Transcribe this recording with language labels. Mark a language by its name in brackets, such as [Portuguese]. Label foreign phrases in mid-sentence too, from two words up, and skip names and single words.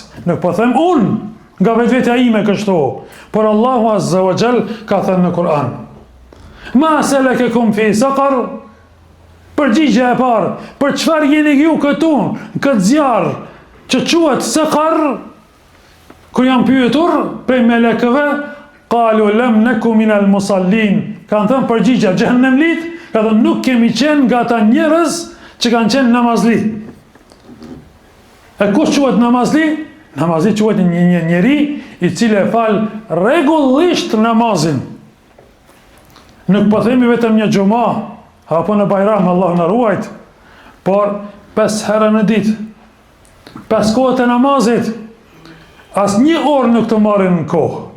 [Albanian] Nuk po them unë nga vetvetja ime kështu, por Allahu [Arabic] عز وجل [Albanian] ka thënë në Kur'an: [Arabic] ما سلككم في سقر, [Albanian] përgjigje e parë, për çfarë jeni ju këtu, këtë zjarr që quhet saqar, kur janë pyetur prej melekëve, [Arabic] قالوا لم نك من المصلين, [Albanian] kanë thënë përgjigje xhenemlit, ka thënë nuk kemi qenë nga ata njerëz që kanë qenë namazli. E kush quhet namazli? Namazli quhet një njeri i cili e fal rregullisht namazin. Nuk po themi vetëm një xhuma apo në Bajram, Allahu na ruajt, por 5 herë në ditë, 5 kohët e namazit, as një orë nuk të marrin në kohë.